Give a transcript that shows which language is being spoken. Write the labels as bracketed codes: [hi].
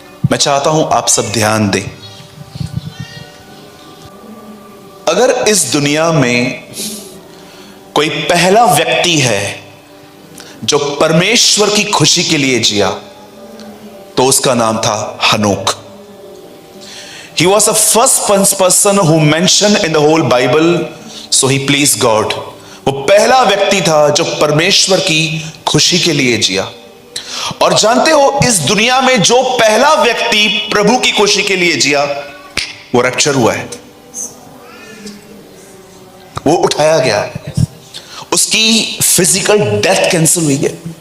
[hi] मैं चाहता हूं आप सब ध्यान दें। अगर इस दुनिया में कोई पहला व्यक्ति है जो परमेश्वर की खुशी के लिए जिया, तो उसका नाम था हनोक। [en] He was the first person who mentioned in the whole Bible, so he pleased God. [hi] वो पहला व्यक्ति था जो परमेश्वर की खुशी के लिए जिया। और जानते हो इस दुनिया में जो पहला व्यक्ति प्रभु की खुशी के लिए जिया, वो रैप्चर हुआ है, वो उठाया गया है, उसकी फिजिकल डेथ कैंसिल हुई है।